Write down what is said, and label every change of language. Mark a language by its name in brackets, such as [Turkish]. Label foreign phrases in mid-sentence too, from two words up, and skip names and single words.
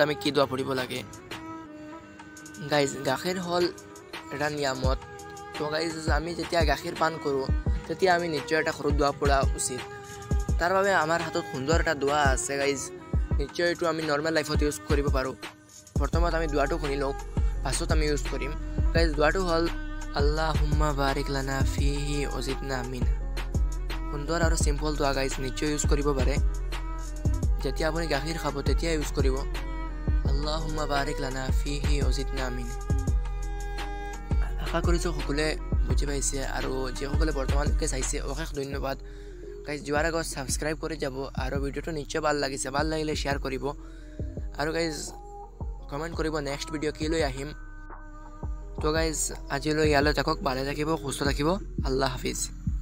[Assamese] আমি কি দোৱা পঢ়িব লাগে গাইজ গাখীৰ হ'ল এটা নিয়ামত তো গাইজ আমি যেতিয়া গাখীৰ পান কৰোঁ তেতিয়া আমি নিশ্চয় এটা সৰু দোৱা পঢ়া উচিত তাৰ বাবে আমাৰ হাতত সুন্দৰ এটা দোৱা আছে গাইজ নিশ্চয় এইটো আমি [English] normal life [Assamese] ইউজ কৰিব পাৰোঁ প্ৰথমত আমি দোৱাটো শুনি লওঁ পাছত আমি ইউজ কৰিম গাইজ দোৱাটো হ'ল [Arabic] اللهم بارك لنا فيه وزدنا منه [Assamese] সুন্দৰ আৰু চিম্পল দোৱা গাইজ নিশ্চয় ইউজ কৰিব পাৰে যেতিয়া আপুনি গাখীৰ খাব তেতিয়া ইউজ কৰিব [Arabic] اللهم بارك لنا فيه وزدنا منه [Assamese] আশা কৰিছোঁ সকলোৱে বুজি পাইছে আৰু যিসকলে বৰ্তমানলৈকে চাইছে অশেষ ধন্যবাদ গাইজ যোৱাৰ আগত ছাবস্ক্ৰাইব কৰি যাব আৰু ভিডিঅ'টো নিশ্চয় ভাল লাগিছে ভাল লাগিলে শ্বেয়াৰ কৰিব আৰু গাইজ কমেণ্ট কৰিব [English] next video' [Assamese] কি লৈ আহিম তো গাইজ আজিলৈ ইয়ালৈ থাকক ভালে থাকিব সুস্থ থাকিব [Urdu] اللہ حافظ